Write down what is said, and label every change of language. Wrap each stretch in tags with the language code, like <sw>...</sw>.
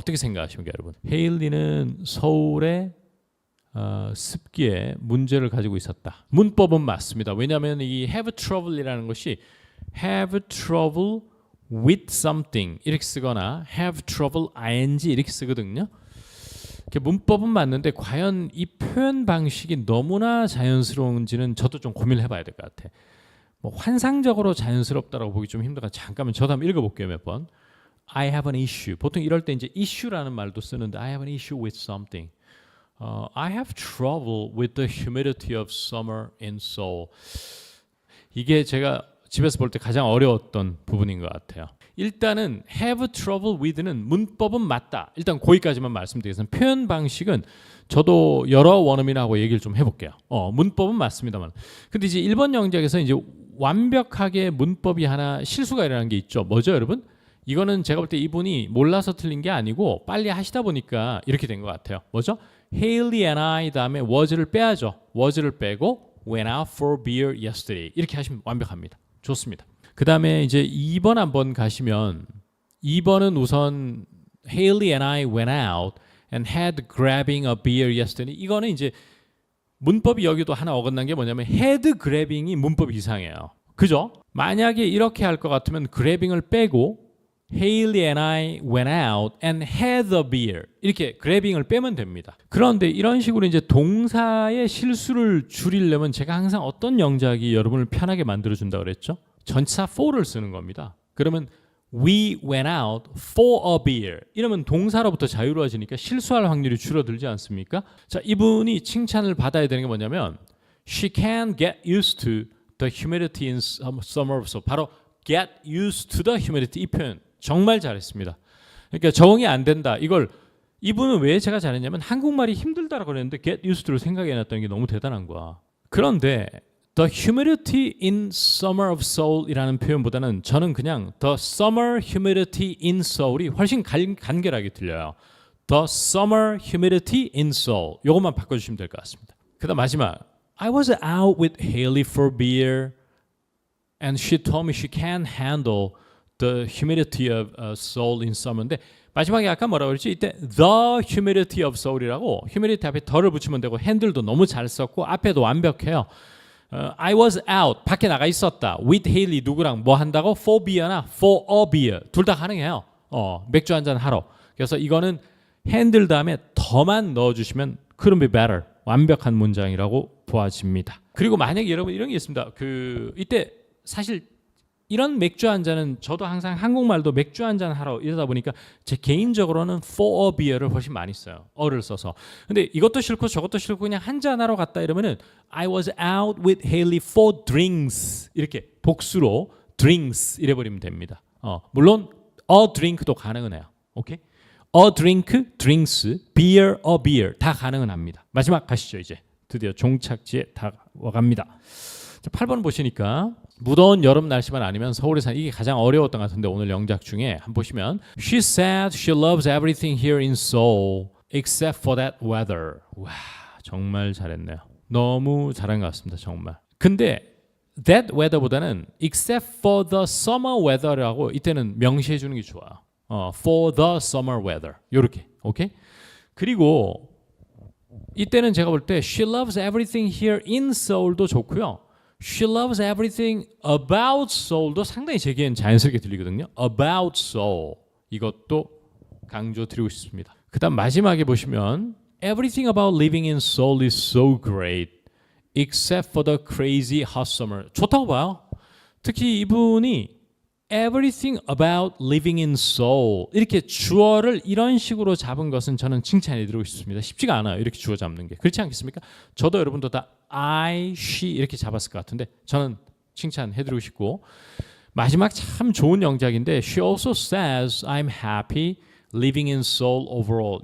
<ko>어떻게 생각하십니까, 여러분? 헤일리는 서울의 습기에 문제를 가지고 있었다. 문법은 맞습니다. 왜냐하면 이 have trouble이라는 것이 have trouble with something 이렇게 쓰거나 have trouble ing 이렇게 쓰거든요. 문법은 맞는데 과연 이 표현 방식이 너무나 자연스러운지는 저도 좀 고민을 해봐야 될 것 같아. 뭐 환상적으로 자연스럽다라고 보기 좀 힘들까. 잠깐만 저도 한번 읽어볼게요 몇 번.</ko> <en>I have an issue.</en> <ko>보통 이럴 때 이제 issue라는 말도 쓰는데</ko> <en>I have an issue with something. I have trouble with the humidity of summer in Seoul.</en> <ko>이게 제가 집에서 볼 때 가장 어려웠던 부분인 것 같아요. 일단은 have trouble with는 문법은 맞다. 일단 거기까지만 말씀드리겠습니다. 표현 방식은 저도 여러 원어민하고 얘기를 좀 해볼게요. 문법은 맞습니다만. 근데 이제 1번 영작에서 이제 완벽하게 문법이 하나 실수가 일어난 게 있죠. 뭐죠, 여러분? 이거는 제가 볼 때 이분이 몰라서 틀린 게 아니고 빨리 하시다 보니까 이렇게 된 것 같아요. 뭐죠? Haley and I 다음에 was를 빼야죠. was를 빼고</ko> <en>went out for beer yesterday</en> <ko>이렇게 하시면 완벽합니다. 좋습니다.</ko> <en>그 다음에 이제 2번 한번 가시면 2번은 우선 Haley and I went out and had grabbing a beer yesterday.</en> <ko>이거는 이제 문법이 여기도 하나 어긋난 게 뭐냐면 had grabbing이 문법 이상해요. 그죠? 만약에 이렇게 할 것 같으면 grabbing을 빼고</ko> <en>Haley and I went out and had a beer</en> <ko>이렇게 grabbing을 빼면 됩니다. 그런데 이런 식으로 이제 동사의 실수를 줄이려면 제가 항상 어떤 영작이 여러분을 편하게 만들어준다고 그랬죠? 전치사 for를 쓰는 겁니다. 그러면</ko> <en>we went out for a beer</en> <ko>이러면 동사로부터 자유로워지니까 실수할 확률이 줄어들지 않습니까?</ko> <en>자, 이분이 칭찬을 받아야 되는 게 뭐냐면 She can get used to the humidity in summer.</en> <ko>바로 get used to the humidity 이 표현 정말 잘했습니다. 그러니까 적응이 안 된다. 이걸 이분은 왜 제가 잘했냐면 한국말이 힘들다라고 그랬는데 get used to를 생각해놨다는 게 너무 대단한 거야. 그런데 the humidity in summer of Seoul이라는 표현보다는 저는 그냥</ko> <en>the summer humidity in Seoul</en> <ko>이 훨씬 간결하게 들려요.</ko> <en>The summer humidity in Seoul.</en> <ko>이것만 바꿔주시면 될 것 같습니다.</ko> <en>그다음 마지막 I was out with Haley for beer and she told me she can't handle the humidity of Seoul in summer인데 마지막에 아까 뭐라고 그랬지?</en> <ko>이때 the humidity of Seoul이라고 humidity 앞에 더를 붙이면 되고 핸들도 너무 잘 썼고 앞에도 완벽해요. I was out 밖에 나가 있었다. with Haley 누구랑 뭐 한다고? for beer나 for a beer 둘 다 가능해요. 맥주 한잔 하러. 그래서 이거는 핸들 다음에 더만 넣어주시면</ko> <en>couldn't be better.</en> <ko>완벽한 문장이라고 보아집니다. 그리고 만약에 여러분 이런 게 있습니다. 이때 사실 이런 맥주 한 잔은 저도 항상 한국말도 맥주 한 잔 하러 이러다 보니까 제 개인적으로는 for a beer를 훨씬 많이 써요. 어를 써서. 근데 이것도 싫고 저것도 싫고 그냥 한 잔 하러 갔다 이러면은</ko> <en>I was out with Haley for drinks</en> <ko>이렇게 복수로 drinks 이래버리면 됩니다. 물론 a drink도 가능은 해요. 오케이? a drink, drinks, beer, a beer 다 가능은 합니다. 마지막 가시죠 이제. 드디어 종착지에 다 와갑니다. 자, 8번 보시니까 무더운 여름 날씨만 아니면 서울에 사는 이게 가장 어려웠던 것 같은데 오늘 영작 중에 한번 보시면</ko> <en>She said she loves everything here in Seoul except for that weather.</en> <ko>와 정말 잘했네요. 너무 잘한 것 같습니다. 정말. 근데 that weather보다는</ko> <en>except for the summer weather</en> <ko>라고 이때는 명시해 주는 게 좋아요. for the summer weather 요렇게 오케이. 그리고 이때는 제가 볼 때</ko> <en>she loves everything here in Seoul</en> <ko>도 좋고요.</ko> <en>She loves everything about Seoul도</en> <ko>상당히 제게는 자연스럽게 들리거든요. About Seoul 이것도 강조드리고 싶습니다.</ko> <en>그 다음 마지막에 보시면 Everything about living in Seoul is so great except for the crazy hot summer.</en> <ko>좋다고 봐요. 특히 이분이</ko> <en>Everything about living in Seoul</en> <ko>이렇게 주어를 이런 식으로 잡은 것은 저는 칭찬해드리고 싶습니다. 쉽지가 않아요. 이렇게 주어 잡는 게. 그렇지 않겠습니까? 저도 여러분도 다 I, she 이렇게 잡았을 것 같은데 저는 칭찬해드리고 싶고 마지막 참 좋은 영작인데</ko> <en>She also says I'm happy living in Seoul overall.</en>